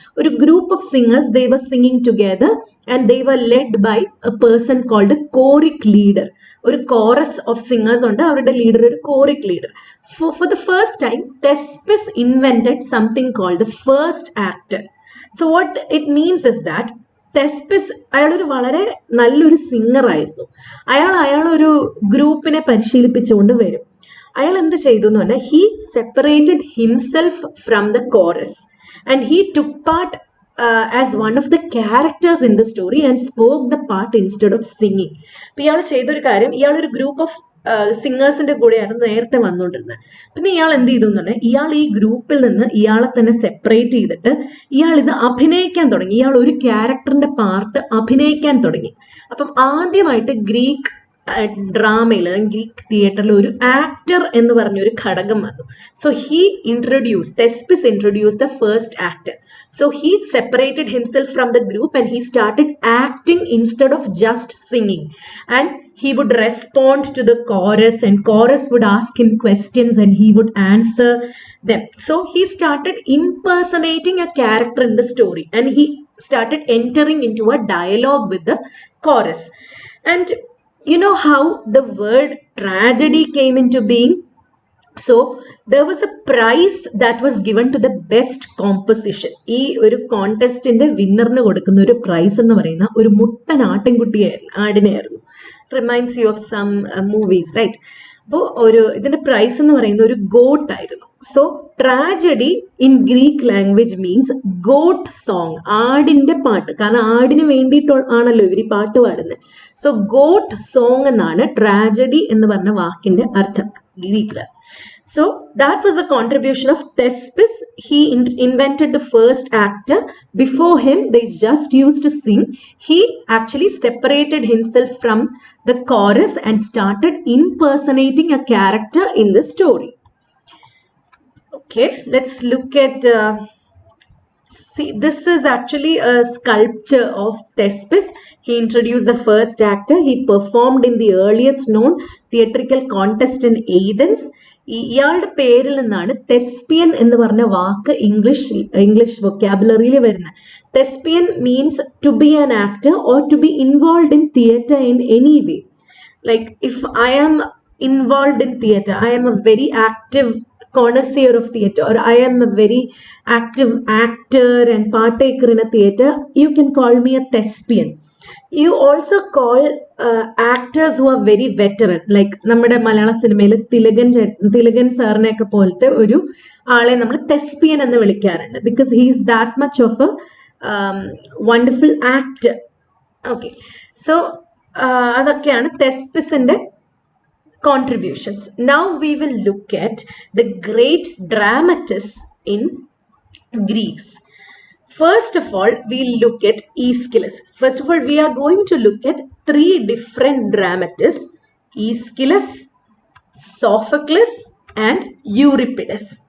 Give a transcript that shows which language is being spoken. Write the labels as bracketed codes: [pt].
[en] ഒരു group of singers, they were singing together and they were led by a person called choric leader. [ml] ഒരു chorus of singers ഉണ്ട്, അവരുടെ leader ഒരു കോറിക് leader. [en] For the first time, Thespis invented something called the first act. So what it means is that Thespis, [ml] അയാളൊരു വളരെ നല്ലൊരു singer ആയിരുന്നു. അയാളൊരു ഗ്രൂപ്പിനെ പരിശീലിപ്പിച്ചുകൊണ്ട് വരും. അയാൾ എന്ത് ചെയ്തു എന്ന് പറഞ്ഞാൽ, [en] He separated himself from the chorus and he took part as one of the characters in the story and spoke the part instead of singing. [ml] അപ്പോൾ ഇയാൾ ചെയ്തൊരു കാര്യം, ഇയാളൊരു ഗ്രൂപ്പ് ഓഫ് സിംഗേഴ്സിന്റെ കൂടെയാണ് നേരത്തെ വന്നുകൊണ്ടിരുന്നത്. പിന്നെ ഇയാൾ എന്ത് ചെയ്തു എന്ന് പറഞ്ഞാൽ, ഇയാൾ ഈ ഗ്രൂപ്പിൽ നിന്ന് ഇയാളെ തന്നെ സെപ്പറേറ്റ് ചെയ്തിട്ട് ഇയാൾ ഇത് അഭിനയിക്കാൻ തുടങ്ങി. ഇയാൾ ഒരു ക്യാരക്ടറിന്റെ പാർട്ട് അഭിനയിക്കാൻ തുടങ്ങി. അപ്പം ആദ്യമായിട്ട് ഗ്രീക്ക് ഡ്രാമയിൽ, ഗ്രീക്ക് തിയേറ്ററിൽ ഒരു ആക്ടർ എന്ന് പറഞ്ഞൊരു ഘടകം വന്നു. [en] So Thespis introduced the first actor. So he separated himself from the group and he started acting instead of just singing. And he would respond to the chorus and chorus would ask him questions and he would answer them. So he started impersonating a character in the story and he started entering into a dialogue with the chorus. And you know how the word tragedy came into being? So there was a prize that was given to the best composition. [ml] ഈ ഒരു കോൺടെസ്റ്റിന്റെ വിന്നറിന് കൊടുക്കുന്ന ഒരു price എന്ന് പറയുന്ന ഒരു മുട്ടൻ ആടിനെയായിരുന്നു. [en] Reminds you of some movies, right? [ml] അപ്പോൾ ഇതിന്റെ പ്രൈസ് എന്ന് പറയുന്ന ഒരു ഗോട്ട് ആയിരുന്നു. [en] so tragedy in Greek language means goat song, [ml] ആടിന്റെ പാട്ട്. കാരണം ആടിന് വേണ്ടിയിട്ടാണല്ലോ ഇവർ ഈ പാട്ട് പാടുന്നത്. സോ ഗോട്ട് സോങ് എന്നാണ് ട്രാജഡി എന്ന് പറഞ്ഞ വാക്കിന്റെ അർത്ഥം ഗ്രീക്കില്. [en] So that was a contribution of Thespis. He invented the first actor. Before him, they just used to sing. He actually separated himself from the chorus and started impersonating a character in the story. Okay, let's look at... see, this is actually a sculpture of Thespis. He introduced the first actor. He performed in the earliest known theatrical contest in Athens. [ml] ഇയാളുടെ പേരിൽ നിന്നാണ് തെസ്പിയൻ എന്ന് പറഞ്ഞ വാക്ക് English വൊക്കാബുലറിയിൽ വരുന്നത്. [en] Thespian means to be an actor or to be involve in theatre in any way. Like if I am involve in theatre, I am a very active connoisseur of theatre, or I am a very active actor and partaker in a theatre, you can call me a thespian. You also call actors who are very veteran, like [ml] നമ്മുടെ മലയാള സിനിമയിൽ തിലകൻ സാറിനെയൊക്കെ പോലത്തെ ഒരു ആളെ നമ്മൾ തെസ്പിയൻ എന്ന് വിളിക്കാറുണ്ട്. [en] Because he is that much of a wonderful actor. [ml] Okay, so അതൊക്കെയാണ് തെസ്പിസിന്റെ contributions. [en] Now we will look at the great dramatists in Greece. First of all, we'll look at Aeschylus. First of all, we are going to look at three different dramatists: Aeschylus, Sophocles, and Euripides.